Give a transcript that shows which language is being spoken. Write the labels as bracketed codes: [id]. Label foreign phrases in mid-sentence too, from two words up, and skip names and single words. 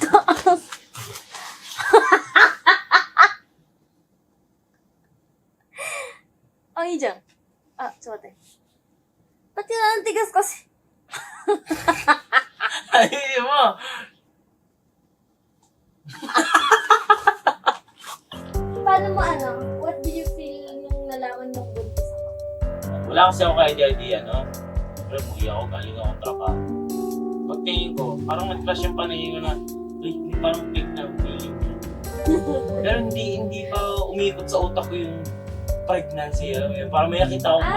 [ja] あ、いいじゃん。あ、ちょっと待って。 [tl] Ba't yun ang tigas kasi? Ay, mo! Paano mo [en] what do you feel [tl] nung nalaman mong buntis ako? Wala kasi ako ka-idea, no? Pero umuwi ako, galing akong trabaho. Pagtingin ko, parang nag-flash yung paningin ko na, uy, parang fake na feeling niya. Pero hindi pa umikot sa utak ko yung pregnancy, alam mo yun. Parang may nakita akong